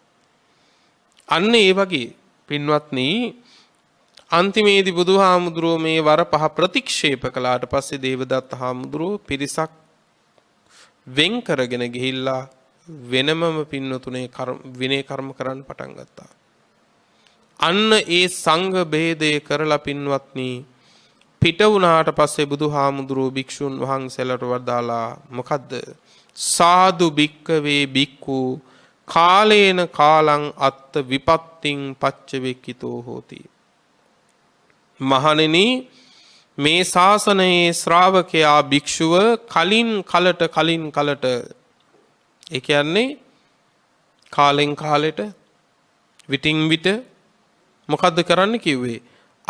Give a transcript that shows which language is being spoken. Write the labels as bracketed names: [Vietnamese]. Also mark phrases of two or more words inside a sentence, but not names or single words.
[Sinhala] අන්න ඒ වගේ පින්වත්නි අන්තිමේදී බුදුහාමුදුරුවෝ මේ වර පහ ප්‍රතික්ෂේප කළාට පස්සේ දේවදත්ත හාමුදුරුවෝ පිරිසක් වෙන් කරගෙන ගිහිල්ලා වෙනමම පින්නතුනේ විනය කර්ම කරන්න පටන් ගත්තා. අන්න ඒ සංඝ බේදය කරලා පින්වත්නි පිට වුණාට පස්සේ බුදුහාමුදුරුවෝ භික්ෂුන් වහන්සේලාට වදාලා මොකද්ද? [Pali] සාදු භික්කවේ භික්ඛු කාලේන කාලං අත්ත විපත්තිං පච්චවෙක්කිතෝ හෝති. [Sinhala] මහණෙනි මේ ශාසනයේ ශ්‍රාවකයා භික්ෂුව කලින් කලට ඒ කියන්නේ කාලෙන් කාලෙට විටින් විට මොකද්ද කරන්න කිව්වේ?